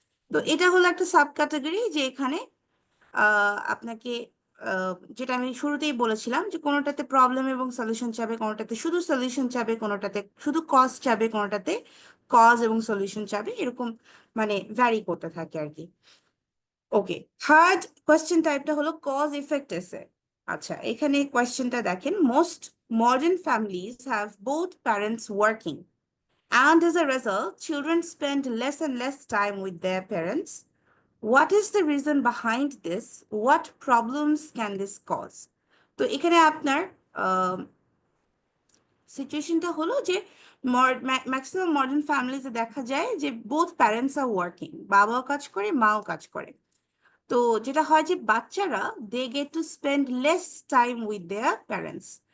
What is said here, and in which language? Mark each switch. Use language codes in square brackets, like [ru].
[bn] তো এটা হলো একটা সাব ক্যাটাগরি যে এখানে আপনাকে যেটা আমি শুরুতেই বলেছিলাম যে কোনোটাতে প্রবলেম এবং সলিউশন চাবে, কোনোটাতে শুধু সলিউশন চাবে, কোনোটাতে শুধু কজ চাবে, কোনোটাতে কজ এবং সলিউশন চাবে, এরকম মানে ভ্যারি করতে থাকে আর কি। ওকে, থার্ড কোয়েশ্চেন টাইপটা হলো কজ ইফেক্ট এসে। আচ্ছা, এখানে কোয়েশ্চেনটা দেখেন, [en] Most modern families have both parents working and as a result children spend less and less time with their parents. What is the reason behind this? What problems can this cause? [bn] তো এখানে আপনার সিচুয়েশনটা হলো যে maximum modern ফ্যামিলিতে দেখা যায় যে বোথ প্যারেন্টস আর ওয়ার্কিং, বাবাও কাজ করে মাও কাজ করে। তো যেটা হয় যে বাচ্চারা [en] They get to spend less time with their parents.